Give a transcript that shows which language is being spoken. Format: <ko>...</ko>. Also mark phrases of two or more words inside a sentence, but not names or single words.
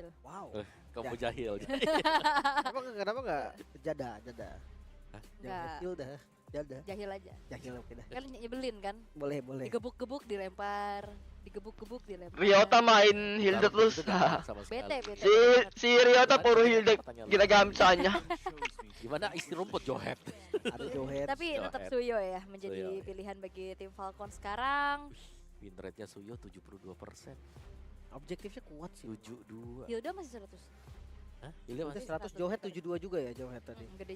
<id>Wow. Combo jahil. Kenapa enggak jada? Enggak. Hilda, jada. Jahil aja. Jahil oke dah. Kan nyebelin kan? Boleh. Digebuk-gebuk dilempar. Digebuk-gebuk dilempar. Ryota main Hilda terus. Bete.</id> <tl>Si Ryota puro Hilda ginagamit sa kanya.</tl> <id>Gimana isi rumput Jawhead? Ada Jawhead. Tapi tetap Suyo ya menjadi pilihan bagi tim Falcon sekarang. Win rate-nya Suyo 72%. Objektifnya kuat sih. 72. Hilda masih 100. Hah? Hilda masih 100, Jawhead 72 juga ya Jawhead tadi.</id>